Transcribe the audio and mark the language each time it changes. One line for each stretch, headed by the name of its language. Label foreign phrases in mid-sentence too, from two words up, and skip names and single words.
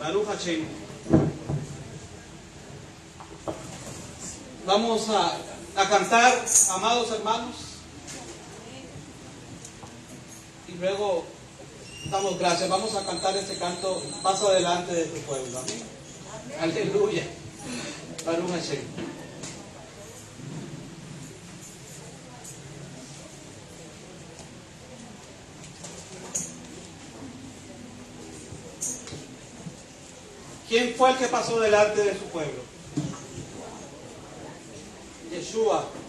Hebrew: ברוך השם.
Spanish: Vamos a cantar, amados hermanos, y luego damos gracias. Vamos a cantar este canto, paso adelante de tu pueblo. Amén. Aleluya.
Hebrew: ברוך השם.
Spanish: ¿Quién fue el que pasó delante de su pueblo? Yeshua.